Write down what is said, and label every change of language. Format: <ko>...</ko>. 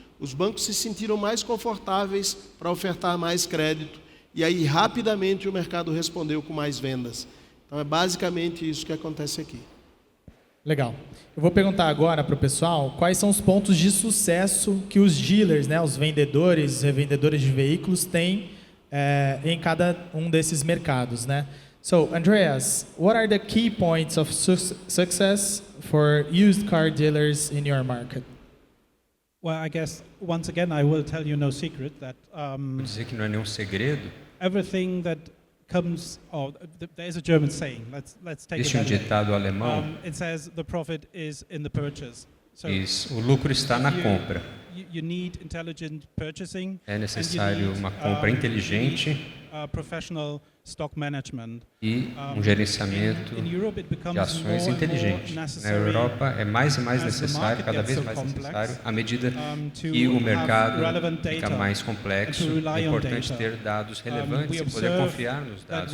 <pt>Os bancos se sentiram mais confortáveis para ofertar mais crédito e aí rapidamente o mercado respondeu com mais vendas. Então é basicamente isso que acontece aqui. Legal. Eu vou perguntar agora para o pessoal quais são os pontos de sucesso que os dealers, né, os vendedores, revendedores de veículos têm em cada um desses mercados, né?</pt> <en>So, Andreas, what are the key points of success for used car dealers in your market? Well, I guess once again I will tell you no secret that</en> <pt>Vou dizer que não é nenhum segredo.</pt> <en>everything that comes. There's a German saying. Let's take</en> <pt>Existe</pt> <en>it.</en> <pt>ditado alemão.</pt> <en>It says the profit is in the purchase. So</en> <pt>O lucro está na compra.</pt> <en>You need intelligent purchasing.</en> <pt>É necessário uma compra inteligente</pt> <en>professional stock management.</en> <pt>E gerenciamento de ações inteligente. Na Europa é mais e mais necessário, cada vez mais necessário, à medida que o mercado fica mais complexo, é importante ter dados relevantes e poder confiar nos dados.</pt>